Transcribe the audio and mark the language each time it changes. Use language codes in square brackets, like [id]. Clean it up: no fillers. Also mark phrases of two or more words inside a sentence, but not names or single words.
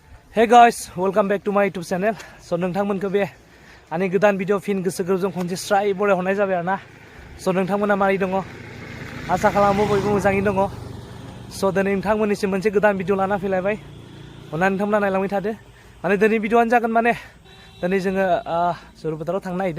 [en] Hey guys, welcome back to my YouTube channel. [brx] So नोंथांमोनखौ बे आंनि गोदान भिडिअ फिन गोसो गोरबोजों खनसे स्राय बरायहरनाय जाबाय आरोना। So नोंथांमोना मारै दङ? आसा खालामो बयबो मोजाङै दङ। So दिनै नोंथांमोननिसिम मोनसे गोदान भिडिअ लाना फैलायबाय। अननानै नोंथांमोना नायलांबाय थादो। माने दिनै भिडिअआनो जागोन माने दिनै जोङो सुरफाताराव थांनो नागिरदों।